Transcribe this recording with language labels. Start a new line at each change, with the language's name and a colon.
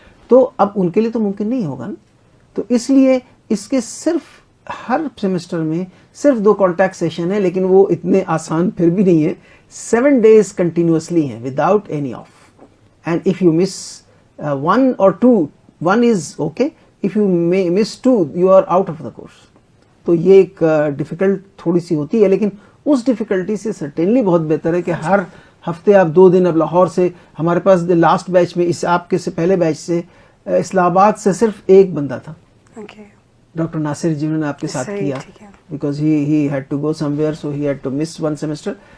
Urdu: تو اب ان کے لیے تو ممکن نہیں ہوگا نا. تو اس لیے اس کے صرف ہر سیمسٹر میں صرف 2 کانٹیکٹ سیشن ہیں، لیکن وہ اتنے آسان پھر بھی نہیں ہے.
English: 7 days continuously ہیں without any off. And if you miss 1 or 2, 1 is okay. If you miss 2, you are out of the course.
Urdu: تو یہ ایک ڈیفیکلٹ تھوڑی سی ہوتی ہے، لیکن اس ڈیفیکلٹی سے سرٹینلی بہت بہتر ہے کہ ہر ہفتے آپ 2 دن. اب لاہور سے ہمارے پاس لاسٹ بیچ میں، اس آپ کے سے پہلے بیچ سے اسلام آباد سے صرف 1 بندہ تھا، ڈاکٹر ناصر، جنہوں نے آپ کے ساتھ کیا، because he had to go some where, so he had to miss 1 semester.